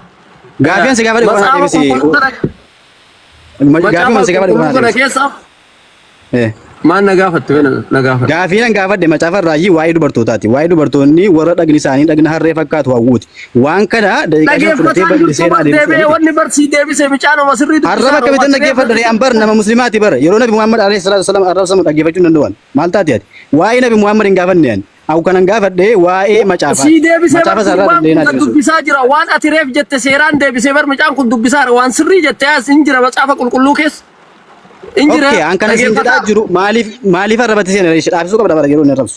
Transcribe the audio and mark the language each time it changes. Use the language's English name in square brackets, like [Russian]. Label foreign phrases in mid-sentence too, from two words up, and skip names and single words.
[Oromo] Gaaffiin si gaafadhe waan naa deebisi. Gaaffiin si gaafadhe waan naa deebisi. Maan na gaafattu na gaafadhu. Gaaffii nan gaafadhe macaafa irraayyii waa'ee dubartootaati. Waa'ee dubartoonni warra dhagni isaanii dhagna harree fakkaatu hawwuuti. Waan kana daqiiqaa fudhatee bal'isee naa deebisuu. Wanni barsii deebisee micaanuma sirrii dubbisaa. Arraba akkamitti dhaggeeffadha an bar nama muslimaati bar yeroo Nabi Muhammad [Arabic] عليه الصلاة والسلام [Oromo] arrabsamu dhaggeeffachuu hin danda'an. Maal taati ati? Waa'ee Nabi Muhammad hin gaafanne ani. Aw kanan gaafadhe waa'ee macaafa. Si deebisee macaafa sarara dandeenyaa deebisuu. dubbisaa jira waan ati reef jette seeraan deebisee bar micaan kun dubbisaa waan sirrii jette as hin jira macaafa qulqulluu keessa. Injira. Okay, an kana sin jedhaa jiru maaliif arrabate seen dhaabsisuu qabda bara yeroo inni arrabsu.